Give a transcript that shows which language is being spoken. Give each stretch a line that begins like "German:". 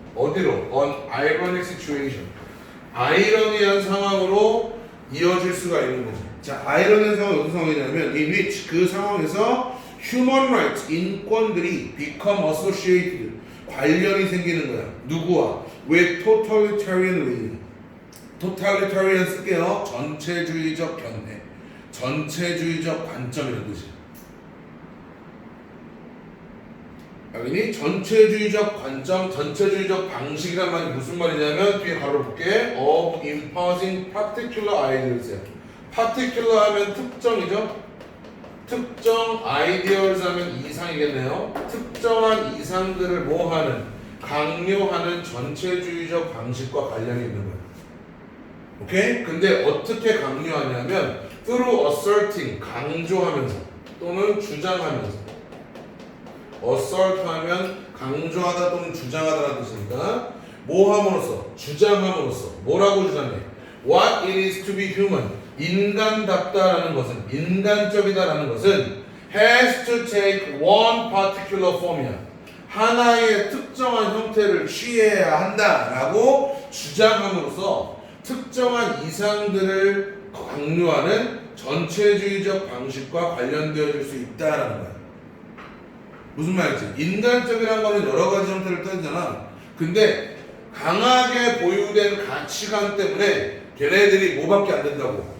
Korean: 어디로?
English: an ironic situation.
Korean: 아이러니한 상황으로 이어질 수가 있는 거지. 자, 아이러니한 상황은 어떤 상황이냐면
English: in which,
Korean: 그 상황에서
English: human rights,
Korean: 인권들이
English: become associated,
Korean: 관련이 생기는 거야. 누구와?
English: with totalitarian regime.
Korean: totalitarian 쓸게요. 전체주의적 견해, 전체주의적 관점이라는 뜻이야. 알겠니? 전체주의적 관점, 전체주의적 방식이란 말이 무슨 말이냐면 뒤에 가로 볼게.
English: of imposing particular ideals야. particular
Korean: 하면 특정이죠. 특정 ideals 하면 이상이겠네요. 특정한 이상들을 뭐하는? 강요하는 전체주의적 방식과 관련이 있는 거예요. 오케이? 근데 어떻게 강요하냐면
English: through asserting,
Korean: 강조하면서 또는 주장하면서. assert 하면 강조하다 또는 주장하다라는 뜻이니까 뭐 함으로써? 주장함으로써. 뭐라고 주장해?
English: What it is to be human.
Korean: 인간답다라는 것은, 인간적이다라는 것은
English: has to take one particular form이야.
Korean: 하나의 특정한 형태를 취해야 한다라고 주장함으로써 특정한 이상들을 강요하는 전체주의적 방식과 관련되어질 수 있다라는 거야. 무슨 말이지? 인간적이라는 거는 여러 가지 형태를 떠잖아. 근데 강하게 보유된 가치관 때문에 걔네들이 뭐밖에 안 된다고?